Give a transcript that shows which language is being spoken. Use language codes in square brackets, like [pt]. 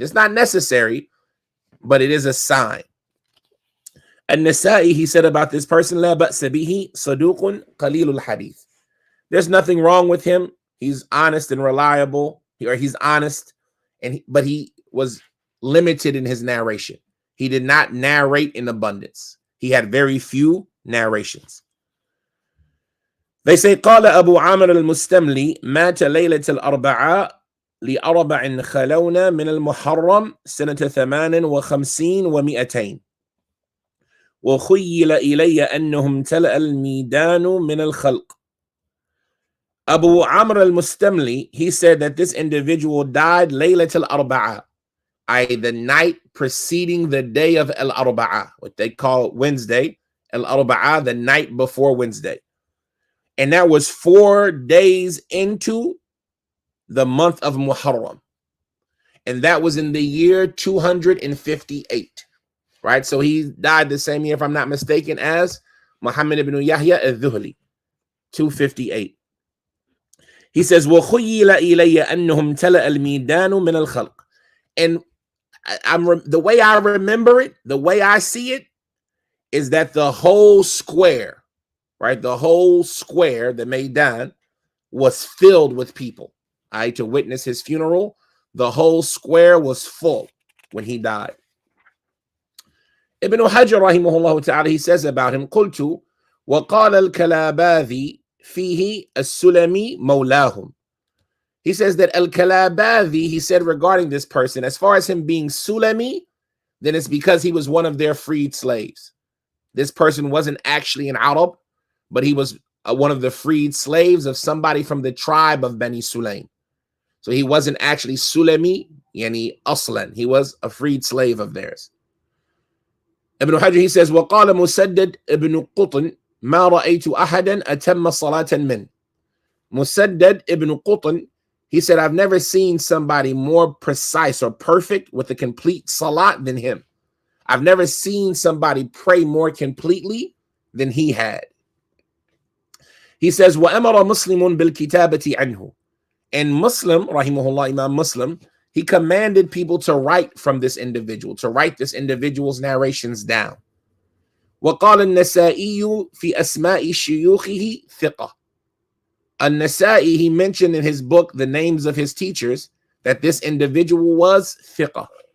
[en] It's not necessary, but it is a sign. An-Nasa'i, he said about this person, [ar] La ba'sa bihi saduqun qalilul hadith. [en] There's nothing wrong with him. He's honest and reliable, or he's honest, but he was limited in his narration. He did not narrate in abundance. He had very few narrations. They say, [ar] قال أبو عامر المستملي مات ليلة الأربعاء لأربع خلون من المحرم سنة 58 و200 وخيل إلي أنهم امتلأ الميدان من الخلق. [en] Abu Amr al-Mustamli, he said that this individual died [ar] Laylat al-Arba'a, [en] the night preceding the day of Al-Arba'ah, what they call Wednesday, Al-Arba'ah, the night before Wednesday. And that was 4 days into the month of Muharram. And that was in the year 258, right? So he died the same year, if I'm not mistaken, as Muhammad ibn Yahya al-Dhuhli, 258. He says, [ar] وَخُيِّلَ إِلَيَّ أَنَّهُمْ تَلَأَ الْمِيدَانُ مِنَ الْخَلْقِ. [en] And the way I remember it, the way I see it, is that the whole square, right? The whole square, the Maidan, was filled with people, right? To witness his funeral. The whole square was full when he died. Ibn Hajar rahimahullah ta'ala, he says about him, [ar] قُلْتُ وَقَالَ الْكَلَابَاذِي فِيهِ السُّلَمِي مَوْلَاهُمْ. [en] He says that Al-Kalabadhi, he said regarding this person, as far as him being Sulami, then it's because he was one of their freed slaves. This person wasn't actually an Arab, but he was one of the freed slaves of somebody from the tribe of Bani Sulaim. So he wasn't actually Sulami, [ar] yani Aslan. [en] He was a freed slave of theirs. Ibn Hajar, he says, [ar] وَقَالَ مُسَدَّد ibn قُطْن مَا رَأَيْتُ أَحَدًا أَتَمَّ صَلَاةً مِنْ. [en] Musaddad ibn Qutn, he said, I've never seen somebody more precise or perfect with a complete salat than him. I've never seen somebody pray more completely than he had. He says, [ar] وَأَمَرَ مُسْلِمٌ بِالْكِتَابَةِ عَنْهُ. [en] And Muslim, rahimahullah, Imam Muslim, he commanded people to write from this individual, to write this individual's narrations down. [ar] وَقَالَ النَّسَائِيُّ فِي أَسْمَاءِ شُيُوخِهِ ثِقَةً. [en] An-Nasa'i, he mentioned in his book the names of his teachers that this individual was thiqah.